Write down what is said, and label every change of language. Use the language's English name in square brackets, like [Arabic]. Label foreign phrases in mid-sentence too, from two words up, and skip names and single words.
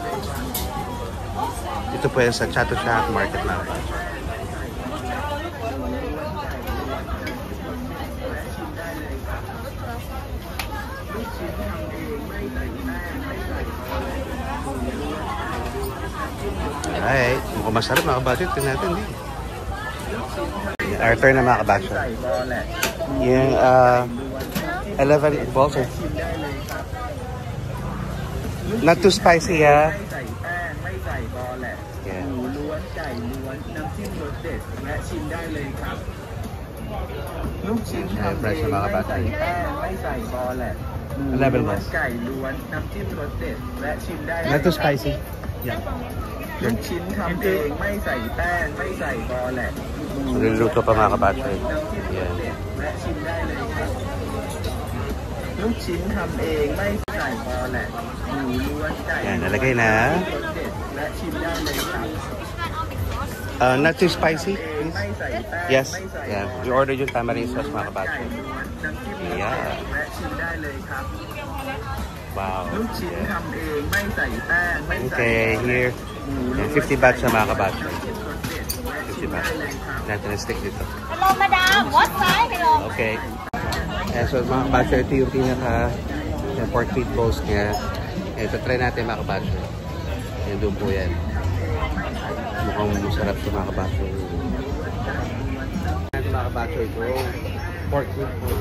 [Filipino] Ito po yan sa Chatuchak Market mga kabatchoy. Alright, mukhang masarap mga kabatchoy. Tingnan natin din. [English] Our turn [Filipino] na mga kabatchoy. Yung 11 balls. [English] Not too spicy, yeah. [Thai] ไม่ใส่บอแหละ [English] Yeah. [Thai] หมูล้วนไก่ล้วนน้ำจิ้มรสเด็ดและชิมได้เลยครับลูกชิ้นทำเองไม่ใส่แป้งไม่ใส่บอแหละหมูล้วนไก่ล้วนน้ำจิ้มรสเด็ดและชิมได้เลย [English] Not too spicy. Yeah. [Thai] ลูกชิ้นทำเองไม่ใส่แป้งไม่ใส่บอแหละหมู [Filipino] Niluluto pa mga kabatchoy. [Thai] น้ำจิ้มรส [English] Yeah. [Thai] เด็ดและชิมได้เลยครับลูกชิ้นทำเองไม่ใส่บอแหละหมูล้วนไก่ [Filipino] Yan, nalagay na. [Thai] รสเด็ดและชิมได้เลยครับ [English] Not too spicy, please. [Thai] ไม่ใส่แป้ง [English] Yes. [Thai] ไม่ใส่ [English] Yeah. You ordered yung tamarind sauce [Filipino] mga kabatchoy. [Thai] น้ำจิ้ม [English] Yeah. [Thai] และชิมได้เลยครับ [English] Wow. [Thai] ลูกชิ้น [English] Yeah. [Thai] ทำเองไม่ใส่แป้งไม่ใส่ [English] Okay, here. [Thai] หมู [Filipino] Yan, 50 baht sa mga kabatchoy. [Thai] รสเด็ดและชิม 50 ได้ baht. เลยครับ [Filipino] Natin ang stick dito. [English] Hello, madam. What size? Hello. Okay. [Filipino] Ayan, so mga kabatchoy, ito yung pinaka yung [English] pork meatballs [Filipino] niya. Ito, try natin mga kabatchoy. Yan, doon po yan. Mukhang masarap ito mga kabatchoy. Ito mga kabatchoy ko. [English] Pork meatballs.